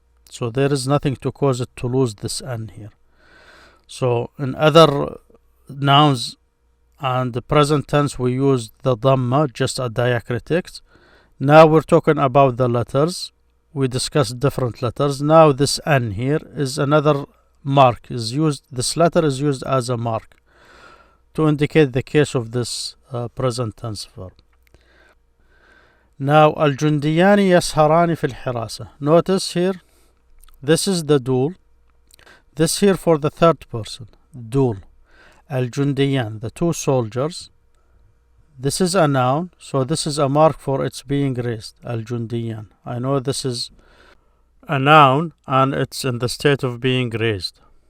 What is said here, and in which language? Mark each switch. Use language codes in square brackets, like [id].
[en] So there is nothing to cause it to lose this an here. So in other nouns and the present tense we use the dhamma, just a diacritics. Now we're talking about the letters. We discussed different letters. Now this an here is another mark is used. This letter is used as a mark to indicate the case of this present tense verb. [ar] Now الجنديان يسهران في الحراسة. [en] Notice here, this is the dual. This here for the third person, dual. الجنديان, the two soldiers. This is a noun, so this is a mark for its being raised. [ar] الجنديان. [en] I know this is a noun and it's in the state of being raised.